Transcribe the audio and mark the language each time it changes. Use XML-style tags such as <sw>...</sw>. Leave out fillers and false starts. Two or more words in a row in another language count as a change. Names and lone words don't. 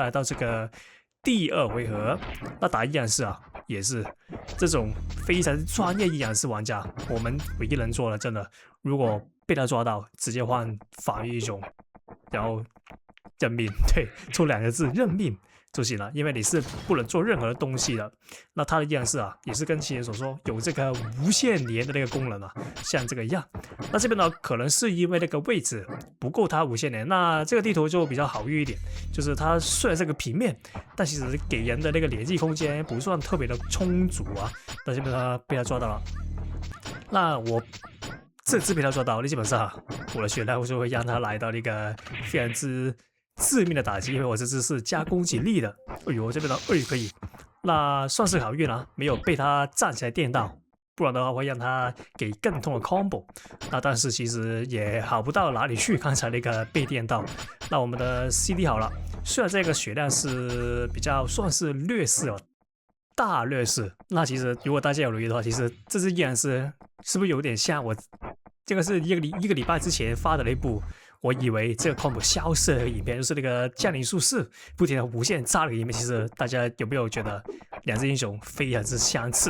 <zh>來到這個第2回合，那打陰陽師也是這種非常專業陰陽師玩家，我們唯一能做的，真的，如果被他抓到，直接換防禦英雄，然後認命，对，就2個字，認命就行了，因為你是不能做任何的東西的。那他的陰陽師也是跟其前所說有這個無限連的那個功能像這個一樣。那這邊呢，可能是因為那個位置不夠他無限連，那這個地圖就比較好遇一點，就是它雖然是個平面，但其實給人的那個連擊空間不算特別的充足那這邊呢被他抓到了，那我這次被他抓到，基本上我的血量就會讓他來到那個非常之致命的打擊，因為我這次是加攻擊力的。這邊的可以，那算是好運沒有被他站起來電到，不然的話會讓他給更痛的 combo。那但是其實也好不到哪裡去，剛才那個被電到。那我們的 CD 好了，雖然這個血量是比較算是劣勢大劣勢。那其實如果大家有留意的話，其實這支陰陽師是不是有點像我這個是一個禮拜之前發的那部，我以為這個 combo 消失的影片，就是那個降臨術士不停的無限炸的影片。其實大家有沒有覺得兩隻英雄非常之相似？</zh>